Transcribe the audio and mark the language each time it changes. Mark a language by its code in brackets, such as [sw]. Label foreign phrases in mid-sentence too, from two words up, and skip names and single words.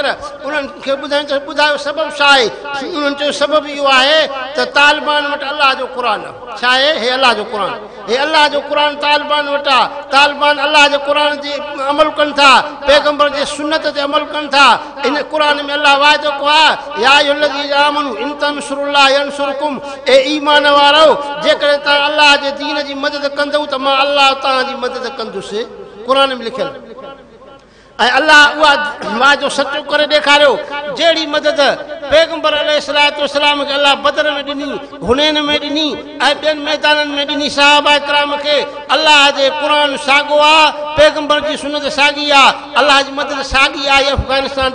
[sd] उन्हनि खे ॿुधायो सबबु छा आहे उन्हनि चयो सबबु इहो आहे त तालिबान वटि अलाह जो क़ुरान छा आहे हे अलाह जो क़ुरान तालिबान वटि आहे तालिबान अलाह जे क़ुरान जे अमल कनि था पैगंबर जे सुन्नत ते अमल कनि था इन क़ुरान में अलाह वाइदो कयो आहे [ar] يا أيها الذين آمنوا إن تنصروا الله ينصركم [sd] ए ईमान वारो जेकॾहिं तव्हां अलाह जे दीन जी मदद कंदव त मां अलाह तव्हांजी मदद कंदुसि क़ुरान में लिखियलु ऐं अलाह उहा वाइदो सचो करे ॾेखारियो जहिड़ी मदद पैगंबर अलैहिस्सलाम खे अलाह बदर में ॾिनी हुनैन में ॾिनी ऐं ॿियनि मैदाननि में ॾिनी सहाबा किराम खे अलाह जे क़ुरान साॻियो आहे पैगंबर जी सुन्नत साॻी आहे अलाह जी मदद साॻी आहे अफ़गानिस्तान